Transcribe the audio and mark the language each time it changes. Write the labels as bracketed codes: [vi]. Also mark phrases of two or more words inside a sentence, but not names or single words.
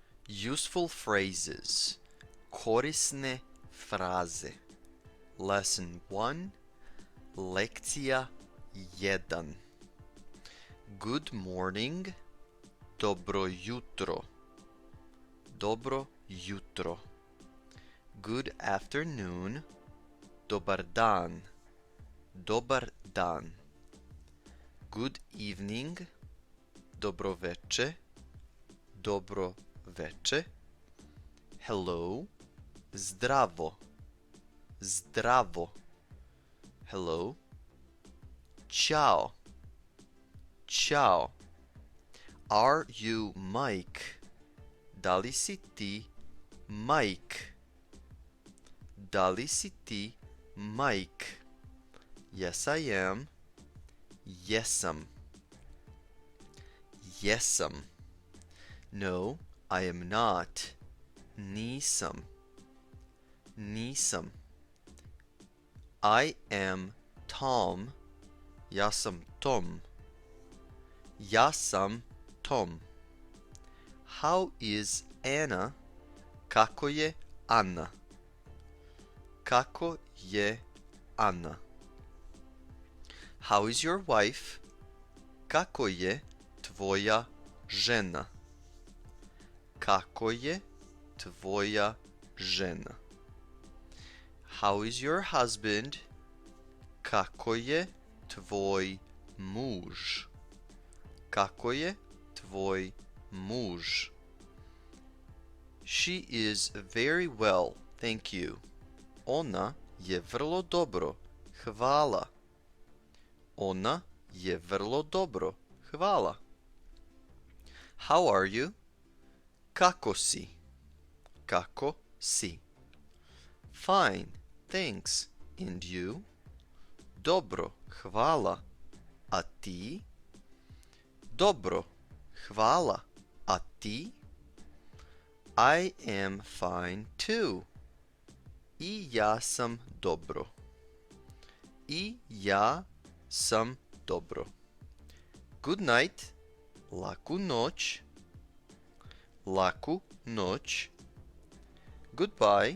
[en] Useful phrases. [sr] Korisne fraze. [en] Lesson 1. Lekcija 1. Good morning. [sr] Dobro jutro. Dobro jutro. [en] Good afternoon. [sr] Dobar dan. Dobar dan. [en] Good evening. [sr] Dobro veče. Dobro veče. Hello. Zdravo. Zdravo. [en] Hello. Ciao. Ciao. Are you Mike? [sr] Da li si ti Mike? Da li si ti Mike? [en] Yes, I am. [sr] Jesam. Jesam. [en] No, I am not. [sr] Nisam. Nisam. [en] I am Tom. [sr] Ja sam Tom. Ja sam Tom. [en] How is Anna? [sr] Kako je Anna? Kako je Anna? [en] How is your wife? [sr] Kako je tvoja žena? Kako je tvoja žena? [en] How is your husband? [sr] Kako je tvoj muž? Kako je tvoj muž? [en] She is very well, thank you. [sr] Ona je vrlo dobro, hvala. Ona je vrlo dobro, hvala. [en] How are you? [sr] Kako si? Kako si? [en] Fine, thanks. And you? [sr] Dobro, hvala. A ti? Dobro, hvala. A ti? [en] I am fine too. [sr] I ja sam dobro. I ja sam dobro. [en] Good night. [sr] Laku noć. Laku noć. Goodbye.